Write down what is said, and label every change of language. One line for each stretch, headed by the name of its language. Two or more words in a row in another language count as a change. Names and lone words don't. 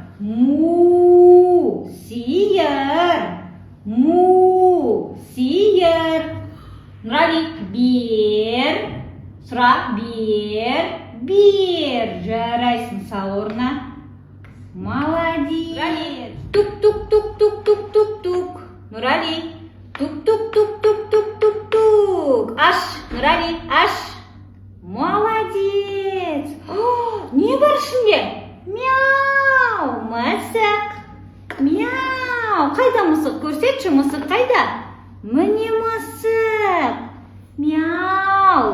Kazakh: Му. Сиыр. Му. Сиыр. Нұрали, бер. Сұра, бер. Бер. Жарайсың, сал орнына. Молодец. Тук-тук-тук-тук-тук-тук-тук. Нұрали. Тук-тук-тук-тук-тук-тук-тук. Аш, Нұрали, аш. Молодец. Не бар ішінде? Мяу. Мысық. Мяу. Қайда мысық? Көрсетші, мысық қайда? Міне мысық. Мяу.